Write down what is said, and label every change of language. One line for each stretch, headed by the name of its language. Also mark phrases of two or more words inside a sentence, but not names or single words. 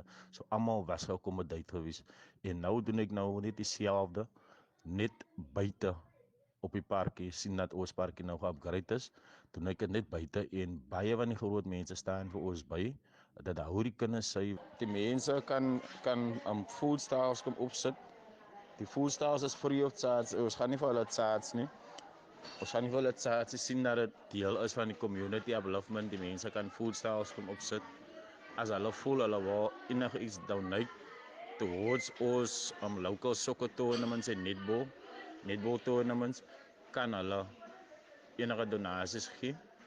Afrikaans: So almal was geaccommodate gewees, en nou doen ek nou net dieselfde, net buite op die parkie, sien dat ons parkie nou geupgrade is, doen ek dit net buite, en baie van die groot mense staan vir ons by, dat hou die kinders sy, die mense kan
English: food stalls
Afrikaans: kom opsit. Die
English: food stalls is free of charge,
Afrikaans: ons gaan nie vir hulle charge nie. Ons gaan nie vir hulle charge, sien dat dit deel is van die
English: community upliftment,
Afrikaans: die mense kan
English: food stalls
Afrikaans: kom opsit. As hulle voel hulle wil enige iets
English: donate towards
Afrikaans: ons
English: local soccer tournaments
Afrikaans: en
English: netball tournaments,
Afrikaans: kan hulle enige donasies gee.